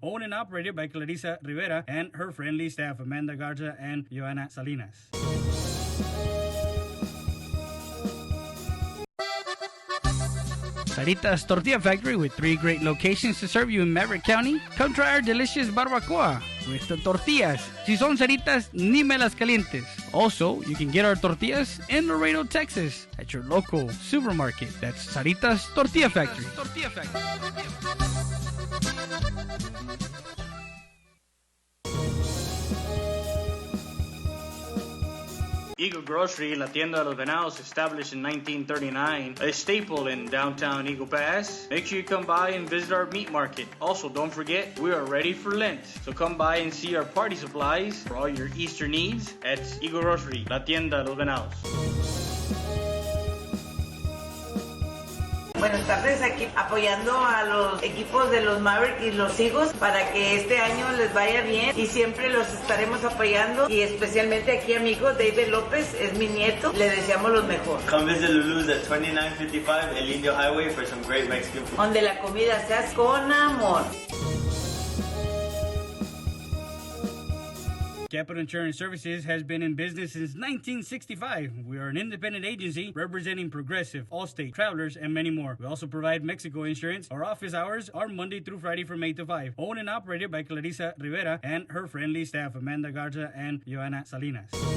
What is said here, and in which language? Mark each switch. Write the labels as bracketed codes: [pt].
[en] Owned and operated by Clarissa Rivera and her friendly staff, Amanda Garza and Joanna Salinas. Sarita's Tortilla Factory, with 3 great locations to serve you in Maverick County. Come try our delicious barbacoa with the tortillas. [es] Si son Saritas, ni me las calientes. [en] Also, you can get our tortillas in Laredo, Texas at your local supermarket. That's Sarita's Tortilla Factory. Eagle Grocery, La Tienda de los Venados, established in 1939, a staple in downtown Eagle Pass. Make sure you come by and visit our meat market. Also, don't forget, we are ready for Lent. So come by and see our party supplies for all your Easter needs at Eagle Grocery, La Tienda de los Venados. [es] Buenas tardes, aquí apoyando a los equipos de los Mavericks y los Eagles para que este año les vaya bien y siempre los estaremos apoyando y especialmente aquí a mi hijo David López, es mi nieto, le deseamos lo mejor. [en] Come visit Lulu's at 2955 El Indio Highway for some great Mexican food. [es] Donde la comida se hace con amor. [en] Capital Insurance Services has been in business since 1965. We are an independent agency representing Progressive, Allstate, Travelers, and many more. We also provide Mexico insurance. Our office hours are Monday through Friday from 8 to 5. Owned and operated by Clarissa Rivera and her friendly staff, Amanda Garza and Joanna Salinas.